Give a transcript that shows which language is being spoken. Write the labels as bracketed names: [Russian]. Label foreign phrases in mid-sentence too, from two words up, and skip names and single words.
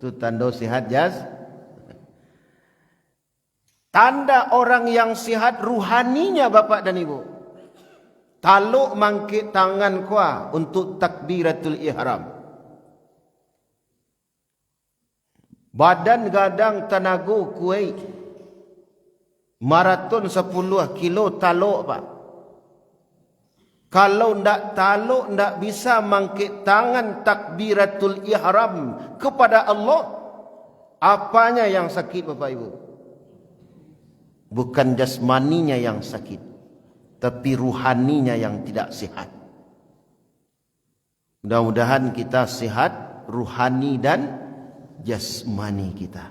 [Indonesian] Itu tanda sihat Tanda orang yang sihat ruhaninya Bapak dan Ibu. [Minangkabau] Taluk mangkit tangan kuah untuk [Arabic] تكبيرة الإحرام. [Minangkabau] Badan gadang tenaga kuat. Maraton 10 kilo taluk Pak. Kalau ndak taluk ndak bisa mangkit tangan [Arabic] تكبيرة الإحرام [Minangkabau] kepada Allah. [Indonesian] Apanya yang sakit Bapak Ibu? Bukan jasmaninya yang sakit, tapi ruhaninya yang tidak sihat. Mudah-mudahan kita sihat ruhani dan jasmani kita.